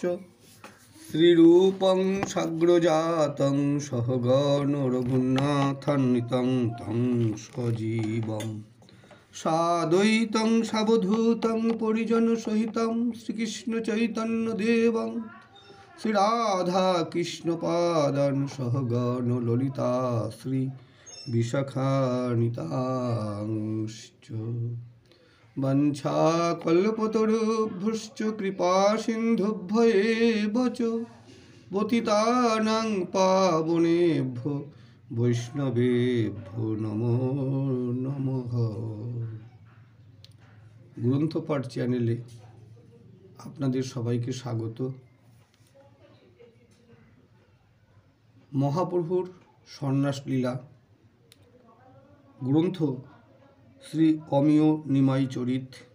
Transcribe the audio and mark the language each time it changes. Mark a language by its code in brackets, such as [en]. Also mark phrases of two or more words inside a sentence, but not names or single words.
[sa] श्रीरूपं साग्रजातं सहगण रघुनाथान्वितं तं सजीवं साद्वैतं सावधूतं परिजनसहितं श्रीकृष्णचैतन्यदेवं श्रीराधाकृष्णपादान् सहगण ललिता श्री विशाखान्वितांश्च वंशाकल्पतरुभ्यश्च कृपासिन्धुभ्येव च पतितानां पावनेभ्यो वैष्णवेभ्यो नमो नमः। [bn] গ্রন্থপাঠ চ্যানেলে আপনাদের সবাইকে স্বাগত। মহাপ্রভুর সন্ন্যাস লীলা গ্রন্থ শ্রী অমিয় নিমাই চরিত।